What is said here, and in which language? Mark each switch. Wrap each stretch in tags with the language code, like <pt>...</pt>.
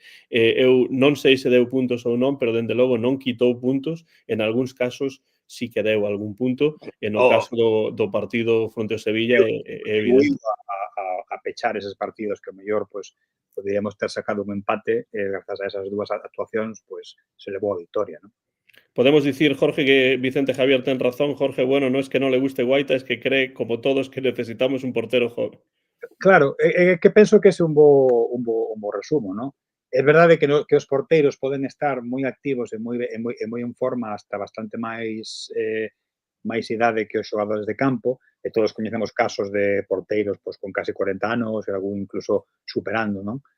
<gl>Eu non sei se deu puntos ou non, pero dende logo non quitou puntos, en algúns casos sí que deu algún punto, e no caso do partido fronte ao Sevilla é evidente. A pechar eses partidos que o mellor, pues, poderíamos ter sacado un empate e grazas a esas dúas actuacións, pues, se levou a victoria, ¿no? Podemos dicir, Jorge, que Vicente Javier ten razón.</gl> <es>Jorge, bueno, no es que no le guste Guaita, es que cree, como todos, que necesitamos un portero joven.</es> <gl>Claro, que penso que ese é un bo resumo, ¿no? É verdade que os porteiros poden estar moi activos e moi en forma hasta bastante máis idade que os xogadores de campo, e todos coñecemos casos de porteiros pues, con casi 40 anos e algún incluso superando, non?</gl>